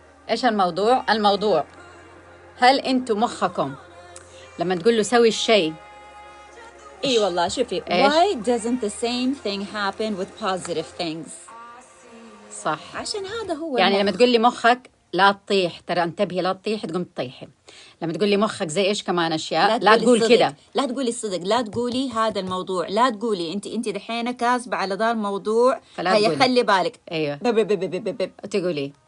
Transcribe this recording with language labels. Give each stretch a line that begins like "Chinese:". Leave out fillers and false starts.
Arabic: إيش الموضوع؟ الموضوع هل أنتم مخكم لما تقول له سوي الشيء إيه والله شوفي
English: why doesn't the same thing happen with positive things
Arabic: صح عشان هذا هو يعني المخ. لما تقول لي مخك لا تطيح ترى انتبهي لا تطيح تقوم تطيحي لما تقول لي مخك زي ايش كمان اشياء لا تقول كده لا تقولي الصدق لا تقولي هذا الموضوع لا تقولي انت دحين كاسبه على ذا الموضوع هي خلي بالك ايوه تقولي